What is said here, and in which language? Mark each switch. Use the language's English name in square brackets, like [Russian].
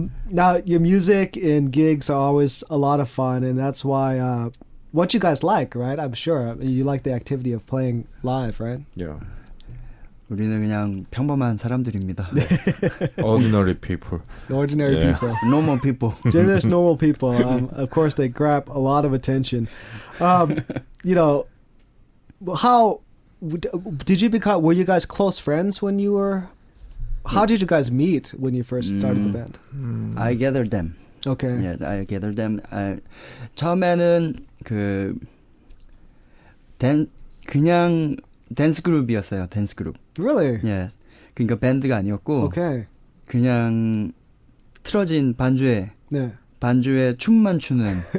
[English] Now your music and gigs are always a lot of fun, and that's why what you guys like, right? I'm sure you like the activity of playing live, right? Yeah. [Korean] 우리는 그냥 평범한 사람들입니다. [English] Ordinary people. Ordinary Yeah. people. Normal people. Just normal people. Of course, they grab a lot of attention. You know, how did you become? Were you guys close friends when you were? How did you guys meet when you first started the band? I gathered them. Okay. Yes, I gathered them. [Korean] 처음에는 그냥 댄스 그룹이었어요. 댄스 그룹. [English] Really? Yes. [Korean] 그러니까 밴드가 아니었고 [English] Okay. [Korean] 그냥 틀어진 네. 반주에 춤만 추는.